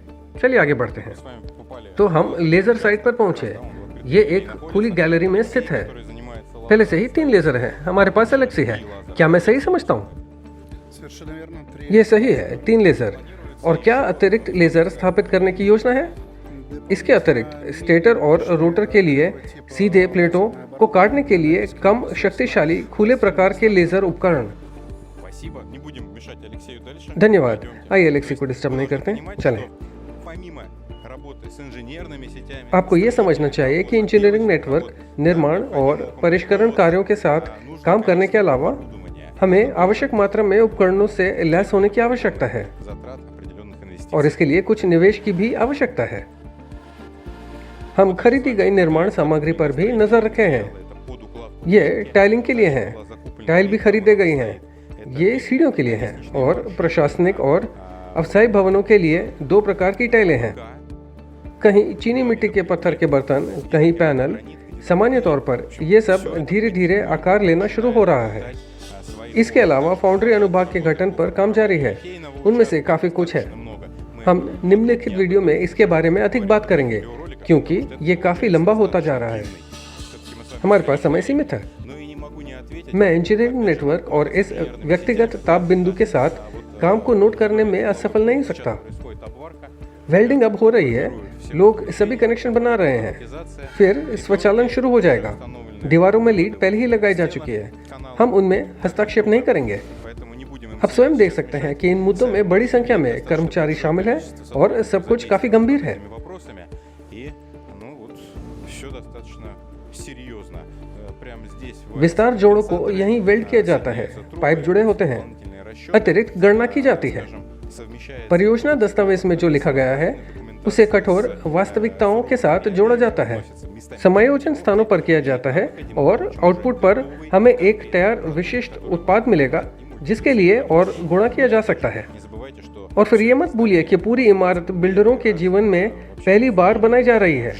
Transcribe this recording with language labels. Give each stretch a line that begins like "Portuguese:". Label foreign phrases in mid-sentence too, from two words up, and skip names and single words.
Hindi: चलिए आगे बढ़ते हैं।
Russian: с वами попали,
Hindi: तो हम लेज़र साइट पर पहुंचे। ये एक खुली गैलरी में स्थित है।
Russian: который занимается
Hindi: पहले से ही 3 लेज़र हैं, हमारे पास अलग से है। क्या मैं सही समझता हूँ?
Russian: Совершенно верно.
Hindi: ये सही है, 3 लेज़र। और क्या अतिरिक्त लेज़र स्थापित करने की योजना है? इसके अतिरिक्त स्टेटर और रोटर के लिए सीधे प्लेटों को काटने के लिए कम शक्तिशाली खुले प्रकार के लेज़र उपकरण।
Russian: Спасибо. Не будем мешать Алексею дальше.
Hindi: धन्यवाद।
Russian: Идемте.
Hindi: आइए एलेक्सी को डिस्टर्ब नहीं करते,
Russian: Понимаете,
Hindi: चलें।
Russian: что помимо работы с инженерными сетями,
Hindi: आपको ये समझना चाहिए कि
English: engineering network
Hindi: निर्माण और परिष्करण कार्यों के साथ काम करने के अलावा
Russian: оборудование,
Hindi: हमें आवश्यक मात्रा में उपकरणों से लैस होने की आवश्यकता है
Russian: затрат определенных инвестиций.
Hindi: और इसके लिए कुछ निवेश की भी आवश्यकता है। हम खरीदी गई निर्माण सामग्री पर भी नजर रखे हैं।
Russian: Это под укладку
Hindi: ये टाइलिंग के लिए हैं,
Russian: была закуплена
Hindi: टाइल भी खरीदे गई हैं। ये सीढ़ियों के लिए हैं और प्रशासनिक और अव्यवसायिक भवनों के लिए 2 प्रकार की टाइलें हैं। कहीं चीनी मिट्टी के पत्थर के बर्तन, कहीं पैनल। सामान्य तौर पर ये सब धीरे धीरे आकार लेना शुरू हो रहा है।
Russian: свои
Hindi: इसके अलावा फाउंड्री अनुभाग के गठन पर काम जारी है। उनमें से काफ़ी कुछ है।
Russian: много. Мы
Hindi: हम निम्नलिखित वीडियो में इसके बारे में अधिक बात करेंगे क्योंकि ये काफ़ी लंबा होता जा रहा है।
Russian: все-таки мы с вами-
Hindi: हमारे पास समय सीमित है।
Russian: Ну и не могу не ответить.
Hindi: मैं
English: engineering network
Hindi: और इस व्यक्तिगत ताप बिंदु के साथ काम को नोट करने में असफल नहीं हो सकता।
Russian: Происходит обварка,
Hindi: वेल्डिंग अब हो रही है, लोग सभी कनेक्शन बना रहे हैं,
Russian: автоматизация,
Hindi: फिर स्वचालन शुरू हो जाएगा। दीवारों में लीड पहले ही लगाई जा चुकी है, हम उनमें हस्तक्षेप नहीं करेंगे।
Russian: поэтому не будем им
Hindi: आप स्वयं देख सकते हैं कि इन मुद्दों में बड़ी संख्या में कर्मचारी शामिल हैं और सब कुछ काफ़ी गंभीर है।
Russian: этими вопросами. И, ну вот, все достаточно серьезно. Прямо здесь в
Hindi: विस्तार जोड़ों को यहीं वेल्ड किया जाता है, पाइप जुड़े होते हैं,
Russian: дополнительные расчеты,
Hindi: अतिरिक्त गणना की जाती है।
Russian: скажем, совмещается
Hindi: परियोजना दस्तावेज में जो लिखा गया है उसे कठोर वास्तविकताओं के साथ जोड़ा जाता है, समायोजन स्थानों पर किया जाता है और आउटपुट पर हमें एक तैयार विशिष्ट उत्पाद मिलेगा जिसके लिए और गुणा किया जा सकता है।
Russian: Не забывайте, что
Hindi: और फिर ये मत भूलिए कि पूरी इमारत बिल्डरों के जीवन में पहली बार बनाई जा रही है